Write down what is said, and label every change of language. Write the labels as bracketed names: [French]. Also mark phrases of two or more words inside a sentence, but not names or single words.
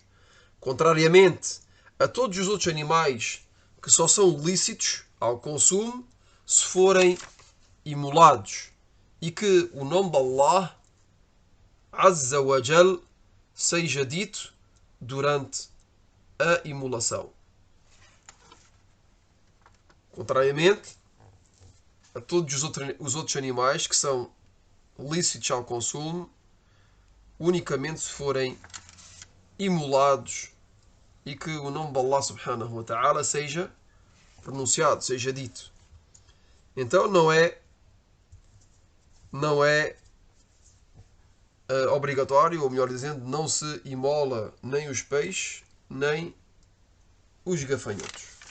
[Portuguese] Contrariamente a todos os outros animais que só são lícitos ao consumo se forem imolados e que o nome de [Arabic] الله عز وجل [Portuguese] seja dito durante a imolação. Contrariamente a todos os outros animais que são lícitos ao consumo, unicamente se forem imolados e que o nome de [Arabic] الله سبحانه وتعالى [Portuguese] seja pronunciado, seja dito. Então não é obrigatório, ou melhor dizendo, não se imola nem os peixes, nem os gafanhotos.